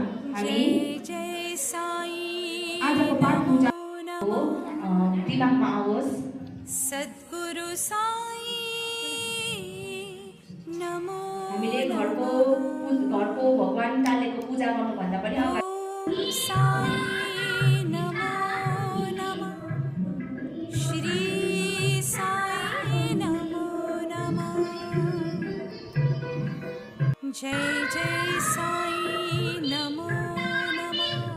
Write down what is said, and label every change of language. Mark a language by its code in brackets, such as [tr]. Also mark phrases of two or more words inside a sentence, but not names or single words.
[ne] हामी आजको पाठ पूजाको दिमागमा आओस्। [sa] सद्गुरु साई नमो। [ne] हामीले घरको भगवान टालेको पूजा गर्नुभन्दा पनि अगाडि [sa] साई नमो नमः। श्री साई नमो नमः। जय जय साई नमो नमः।